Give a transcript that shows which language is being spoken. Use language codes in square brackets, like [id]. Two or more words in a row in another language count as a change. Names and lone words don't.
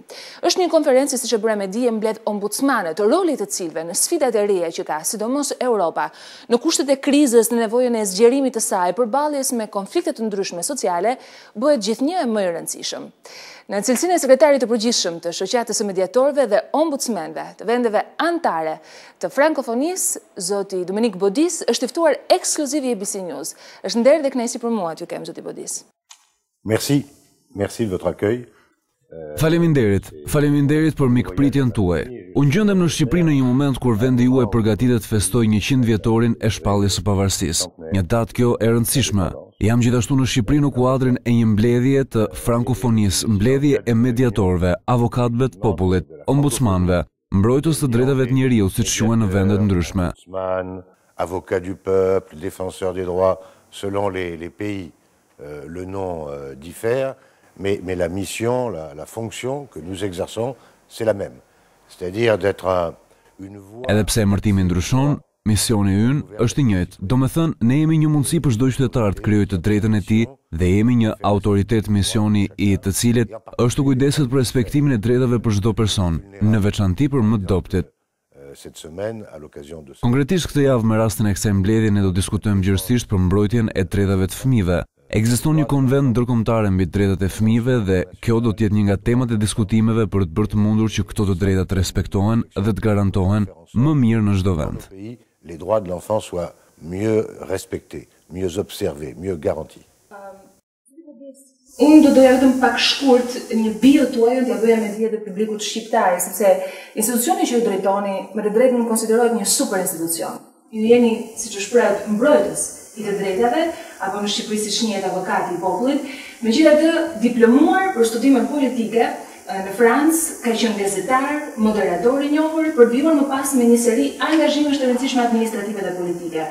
[sq] Është një konferencë, siç e bëra me dije, mbledh ombudsmanët, rolit të cilëve në sfidat e reja që ka, sidomos Europa, në kushtet e krizës, në nevojën e zgjerimit të saj, përballjes me konflikte të ndryshme sociale, bëhet gjithnjë e më e rëndësishëm. Në cilësinë e sekretarit të përgjithshëm të shoqatës së mediatorëve dhe ombudsmenëve të vendeve anëtare të frankofonisë, zoti Dominik Bodis është i ftuar ekskluziv i ABC News. Është nder dhe kënaqësi për mua t'ju kem, zoti Bodis. [fr] Merci de votre accueil. [sq] Faleminderit për mikpritjen tuaj. Unë gjendem në Shqipëri në një moment kur vendi juaj përgatitet të festojë 100 vjetorin e shpalljes së pavarësisë. Një datë kjo e rëndësishme. Jam gjithashtu në Shqipëri në kuadrin e një mbledhje të frankofonisë, mbledhje e mediatorëve, avokatëve të popullit, ombudsmanëve, mbrojtës të drejtave të njeriut, siç quhen në vende të ndryshme. [fr] Avocat du peuple, défenseur des droits, selon les pays, le nom diffère. Mais la mission, la fonction que nous exerçons, c'est la même. C'est-à-dire d'être une voix... [sq] Edhe pse emërtimi ndryshon, misioni ynë është i njëjtë. Domethënë, ne jemi një mundësi për çdo qytetar të krijojë të drejtën e tij dhe jemi një autoritet misioni i të cilit është të kujdeset për respektimin e drejtave për çdo person, në veçanti për më të dobtit. Konkretisht këtë javë me rastin e kësaj mbledhje ne do diskutojmë gjithësisht për mbrojtjen e drejtave të fëmijëve. Ekziston një konvent ndërkombëtar mbi drejtat e fëmijëve dhe kjo do të jetë një nga temat e diskutimeve për të bërë të mundur që këto të drejta të respektohen dhe të garantohen më mirë në çdo vend. [fr] Les droits de l'enfant soient mieux respectés, mieux observés, mieux garantis. [sq] Unë do doja vetëm pak shkurt një bio tuaj t'ja bëja me dije të publikut shqiptar, sepse institucioni që ju drejtoni me të drejtën konsiderohet një super institucion. Ju jeni, siç është shprehur, mbrojtës i të drejtave, apo në Shqipëri siç njihet avokati i popullit, megjithatë diplomuar për studime politike në Francë, ka qenë gazetar, moderator i njohur, përvjuar më pas me një seri angazhimesh të rëndësishme administrative dhe politike.